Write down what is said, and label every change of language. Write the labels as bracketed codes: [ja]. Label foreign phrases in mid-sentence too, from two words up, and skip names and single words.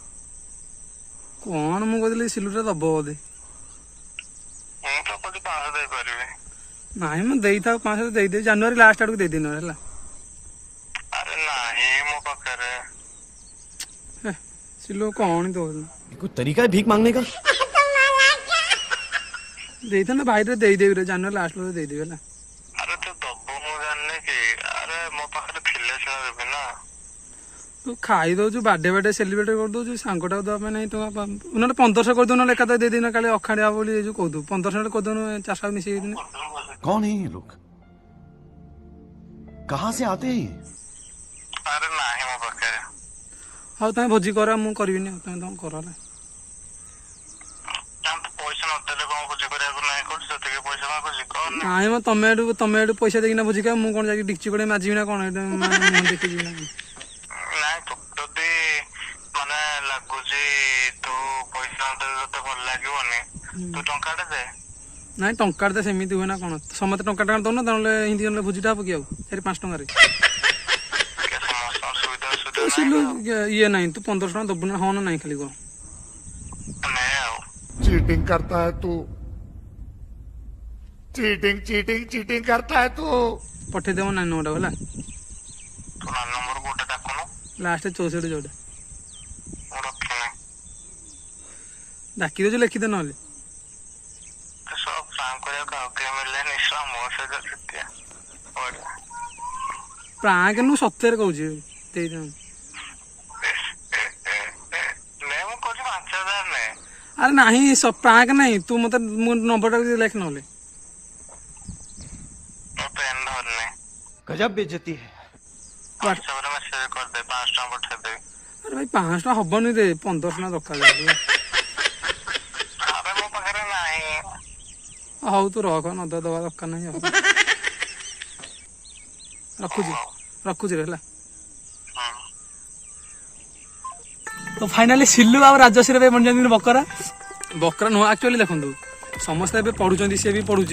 [or] କଣ ମୁଁ କହୁଥିଲି ସିଲୁଟା ଦବ ବୋଧେ ମୁଁ ତ କହୁଛି 500 ଦେଇପାରିବି ନାଇଁ ମୁଁ ଦେଇଥାଉ 500 ଦେଇଦେବି ଜାନୁଆରୀ ଲାଷ୍ଟ ଆଡକୁ ଦେଇଦେବି ନହେଲେ ହେଲା ଆରେ ନାହିଁ ମୋ ପାଖରେ ସିଲୁ କଣ ଦଉଛୁ [hi] कोई तरीका है भीख मांगने का [or] ଦେଇଥାନ୍ତେ ଭାଇରେ ଦେଇଦେବି ରେ ଜାନୁଆରୀ ଲାଷ୍ଟ ବେଳକୁ ଦେଇଦେବି ହେଲା ଆରେ ତୁ ଦବୁ ମୁଁ ଜାଣିନି କି ଆରେ ମୋ ପାଖରେ ଥିଲେ ସିନା ଦେବି ନା ତୁ ଖାଇ ଦଉଛୁ ବାର୍ଥଡେ ସେଲିବ୍ରେଟ କରିଦଉଛୁ ସାଙ୍ଗଟାକୁ ଦେବା ପାଇଁ ନାହିଁ ତୁ ନହେଲେ 1500 କରିଦଉ ନହେଲେ ଏକାଥରେ ଦେଇଦିନ କାଳେ ଅଖାଡ଼ିଆ ବୋଲି ଏ ଯୋଉ କହୁଛୁ 1500 କରିଦଉନୁ 400 ମିଶେଇ ଦେଇଦିନ [hi] कौन है ये लोग कहाँ से आते हैं ये [or] ଆରେ ନାହିଁ ମୋ ପାଖରେ ହଉ ତମେ ଭୋଜି କର ମୁଁ କରିବିନି ଆଉ ତମେ କର ହେଲା ପଇସା ନଦେଲେ କଣ ଭୋଜି କରିବାକୁ ନାହିଁ କରୁଛି ସେତିକି ପଇସା ମାଗୁଛି କଣ ନାଇଁ ମ ତମେ ଏଠୁ ପଇସା ଦେଇକିନା ଭୋଜି ଖାଅ ମୁଁ କଣ ଯାଇକି ଡିକ୍ଚି କୋଡେ ମାଜିବି ନା କଣ ଏଇଟା ଦେଖିଯିବି ନା ନାଇଁ ତୁ ଯଦି ମାନେ ଲାଗୁଛି ତୁ ପଇସା ନଦେଲେ ତତେ ଭଲ ଲାଗିବନି ତୁ ଟଙ୍କାଟେ ଦେ ନାଇଁ ଟଙ୍କାଟେ ତ ସେମିତି ହୁଏ ନା କଣ ସମସ୍ତେ ଟଙ୍କା ଦଉନ ତାହେଲେ ହିନ୍ଦୀ ଜଣେ ଭୋଜିଟା ହବ କି ଆଉ 5 ଟଙ୍କାରେ ସମସ୍ତଙ୍କ ସୁବିଧା ତୁ ସିଲୁ ଇଏ ନାହିଁ ତୁ 1500 ଟଙ୍କା ଦବୁ ନା ହଁ ନା ନାହିଁ ଖାଲି କହ ନେ ଆଉ [hi] चीटिंग करता है तू चीटिंग चीटिंग चीटिंग करता है तू [or] ପଠେଇଦେବ ନାଇଁ ନଅଟା ହେଲା ତୁ ନା ନମ୍ବର କୋଉଟା ଡାକୁନୁ ଲାଷ୍ଟ 64 ଯୋଉଟା ମୁଁ ରଖିନି ଡାକି ଦଉଛୁ ଲେଖିଦେ ନହେଲେ ସବୁ ପ୍ରାଙ୍କ କରିବାକୁ ଆଉ କେହି ମିଳିଲେନି ମୋ ସହିତ ଛୁଟିଆ ପ୍ରାଙ୍କ ନୁ ସତରେ କହୁଛି ଦେଇଦେବ ନେ ମୁଁ କହୁଛି 5000 ନେ ଆରେ ନାହିଁ ପ୍ରାଙ୍କ ନାହିଁ ତୁ ମତେ ମୋ ନମ୍ବରଟା ଲେଖ ନହେଲେ ମୋ ପେନ୍ ଧରନି [hi] गजब बेइज्जती है [or] ହ୍ୱାଟ୍ସଆପରେ ମେସେଜ କରିଦେ 5 ଟଙ୍କା ପଠେଇଦେବି ଆରେ ଭାଇ 500 ଟଙ୍କା ହବନି ରେ 1500 ଟଙ୍କା ଦରକାର ଆରେ ମୋ ପାଖରେ ନାହିଁ ହଉ ତୁ ରଖ ନଦ ଦବା ଦରକାର ନାହିଁ ଆଉ ରଖୁଛି ରେ ହେଲା ତ ଫାଇନାଲି ସିଲୁ ଆଉ ରାଜଶ୍ରୀ ଏବେ ବନିଛନ୍ତି ବକରା ନୁହଁ ଆକ୍ଚୁଆଲି ଦେଖନ୍ତୁ ସମସ୍ତେ ଏବେ ପଢୁଛନ୍ତି ସିଏ ବି ପଢୁଛି